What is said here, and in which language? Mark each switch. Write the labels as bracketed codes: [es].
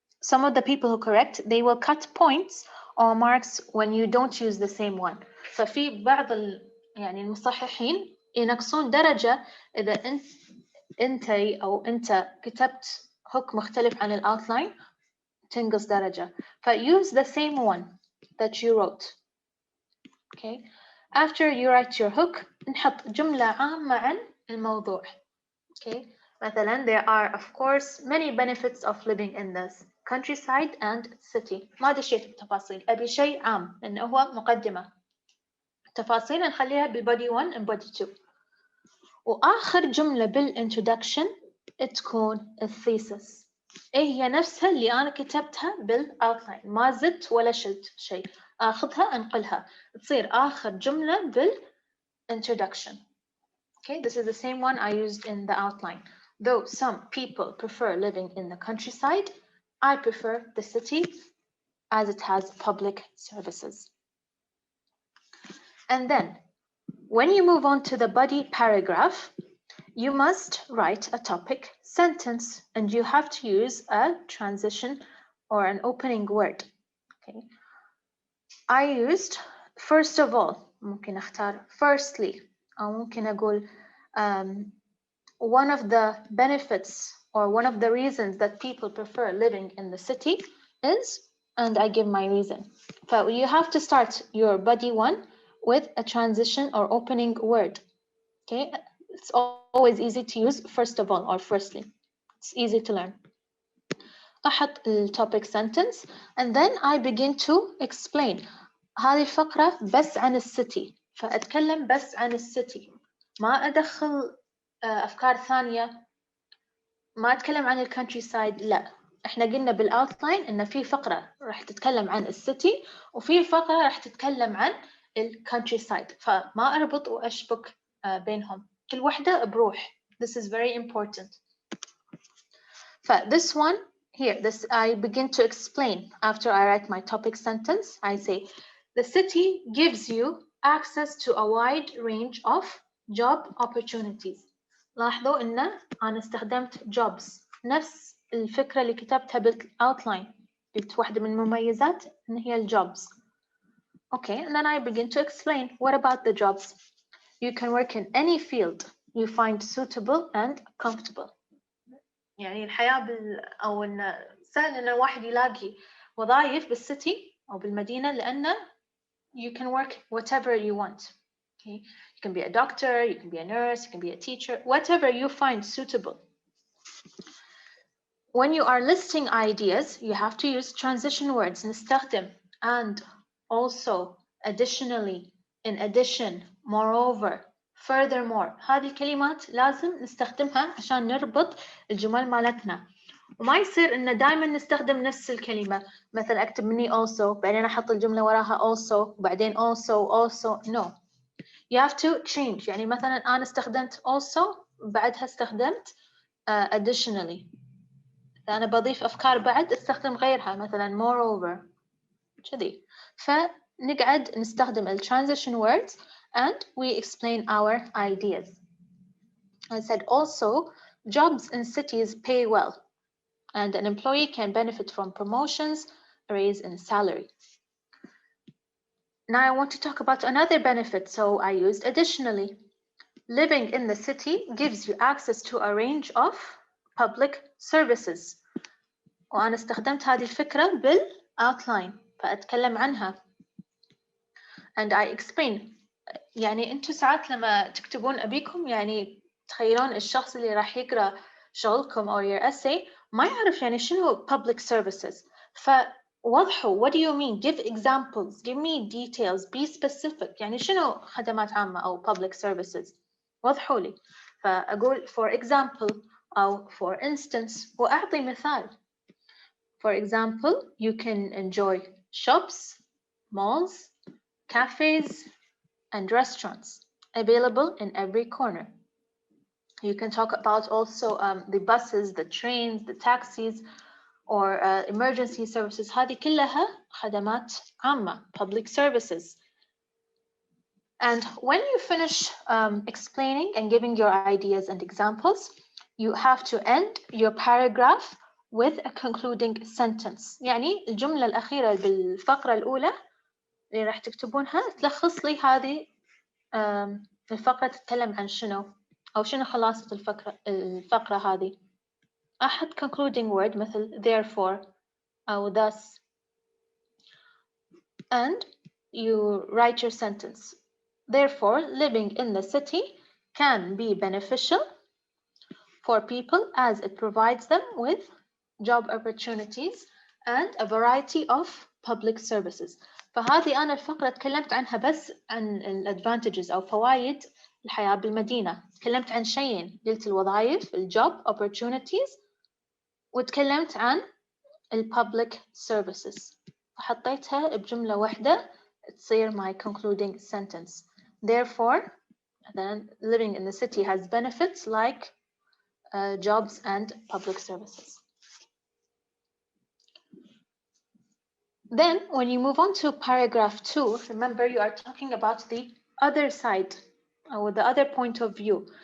[en] some of the people who correct, they will cut points or marks when you don't use the same one. [ar] ففي بعض يعني المصححين ينقصون درجة إذا أنت كتبت hook مختلف عن الأوتلاين تنقص درجة. [en] use the same one that you wrote. Okay. After you write your hook [ar] نحط جملة عامة عن الموضوع. [en] Okay. مثلا there are of course many benefits of living in this countryside and city. [ar] ما أدري شيء في التفاصيل، أبي شيء عام لأنه هو مقدمة. تفاصيل نخليها بالbody 1 and body 2. وآخر جملة بالintroduction تكون الثيسس. هي نفسها اللي أنا كتبتها بالoutline، ما زدت ولا شلت شيء، آخذها أنقلها تصير آخر جملة بالintroduction. [en] Okay, this is the same one I used in the outline. Though some people prefer living in the countryside, I prefer the city as it has public services. And then, when you move on to the body paragraph, you must write a topic sentence and you have to use a transition or an opening word. Okay. I used first of all, [ar] ممكن أختار [en] firstly [ar] أو ممكن أقول [en] one of the benefits or one of the reasons that people prefer living in the city is, and I give my reason. So you have to start your body 1 with a transition or opening word. Okay, it's always easy to use first of all or firstly. It's easy to learn. أحط the topic sentence and then I begin to explain. [ar] هذه الفقرة بس عن السيتي، فأتكلم بس عن السيتي، ما أدخل أفكار ثانية، ما أتكلم عن الكونتري سايد. لا، إحنا قلنا بالأوتلاين إن في فقرة راح تتكلم عن السيتي وفي فقرة راح تتكلم عن الكونتري سايد، فما أربط وأشبك بينهم، كل واحدة بروح. [en] This is very important. This one here, this I begin to explain after I write my topic sentence. I say, the city gives you access to a wide range of job opportunities. [ar] لاحظوا إن أنا استخدمت jobs، نفس الفكرة اللي كتبتها بالoutline. قلت واحدة من المميزات إن هي jobs. [en] Okay, and then I begin to explain. What about the jobs? You can work in any field you find suitable and comfortable. [ar] يعني الحياة أو إن سهل إن الواحد يلاقي وظائف بالسيتي أو بالمدينة لأنه [en] you can work whatever you want. Okay, you can be a doctor, you can be a nurse, you can be a teacher, whatever you find suitable. When you are listing ideas, you have to use transition words. نستخدم and, also, additionally, in addition, moreover, furthermore. [ar] هذه الكلمات لازم نستخدمها عشان نربط الجمل مالتنا. وما يصير إن دائما نستخدم نفس الكلمة. مثلا أكتب مني also بعدين أحط الجملة وراها also بعدين also. [en] No. You have to change. [ar] يعني مثلا أنا استخدمت also بعدها استخدمت additionally. أنا بضيف أفكار بعد استخدم غيرها مثلا moreover. كذي. فنقعد نستخدم ال transition words [en] and we explain our ideas. I said also, jobs in cities pay well and an employee can benefit from promotions, a raise in salary. Now I want to talk about another benefit, so I used additionally. Living in the city gives you access to a range of public services. [ar] وأنا استخدمت هذه الفكرة بالoutline فأتكلم عنها. [en] And I explain. [ar] يعني أنتوا ساعات لما تكتبون أبيكم يعني تخيلون الشخص اللي راح يقرأ شغلكم أو [en] your essay [ar] ما يعرف يعني شنو public services. [en] فوضحوا, what do you mean? Give examples, give me details, be specific. [ar] يعني شنو خدمات عامة أو public services؟ وضحوا لي. فأقول for example أو for instance وأعطي مثال. [en] For example, you can enjoy shops, malls, cafes, and restaurants available in every corner. You can talk about also the buses, the trains, the taxis, or emergency services. [ar] هذه كلها خدمات عامة, public services. [en] And when you finish explaining and giving your ideas and examples, you have to end your paragraph with a concluding sentence. [ar] يعني الجملة الأخيرة بالفقرة الأولى اللي راح تكتبونها تلخص لي هذه الفقرة تتكلم عن شنو أو شنو خلاصة الفقرة هذه. [en] أحد concluding word مثل therefore أو thus, and you write your sentence. Therefore, living in the city can be beneficial for people as it provides them with job opportunities and a variety of public services. [ar] فهذه أنا الفقرة تكلمت عنها بس عن الادفانتجز أو فوائد الحياة بالمدينة. تكلمت عن شيئين، قلت الوظائف الجوب opportunities، وتكلمت عن الببليك services. فحطيتها بجملة واحدة تصير [en] my concluding sentence. Therefore, then living in the city has benefits like jobs and public services. Then, when you move on to paragraph 2, remember you are talking about the other side or the other point of view.